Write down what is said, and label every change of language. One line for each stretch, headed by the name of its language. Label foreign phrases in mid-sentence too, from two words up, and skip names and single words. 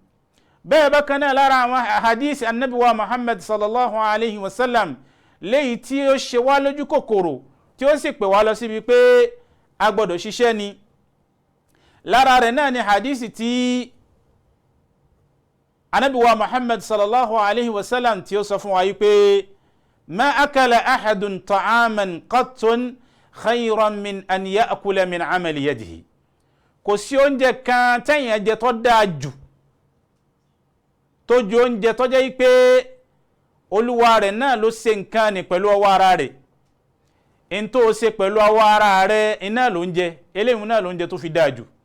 Yoruba: bẹ́ẹ̀ bákan náà lára àwọn hadith anabi wa Muhammad
Arabic: صلى الله عليه وسلم
Yoruba: léyìí tí ó ṣe wá lójú kòkòrò tí ó sì pè wá lọ síbi pé a gbọ́dọ̀ ṣiṣẹ́ ni lára rẹ̀ náà ni hadisi tí Ànábì wa Muhammad
Arabic: صلى الله عليه وسلم
Yoruba: tí ó sọ fún wa yí pé
Arabic: ما أكل أحد طعاما قط خيرا من أن يأكل من عمل يده.
Yoruba: Kò sí oúnjẹ kan tẹ́yìn jẹ tó dáa jù tó ju oúnjẹ tó jẹ́ pé olúwa rẹ̀ náà ló ṣe nǹkan ní pẹ̀lú ọwọ́ ara rẹ̀. In tó ṣe pẹ̀lú ọwọ́ ara rẹ̀ iná ló ń jẹ, eléyìí náà ló ń jẹ tó fi dáa jù.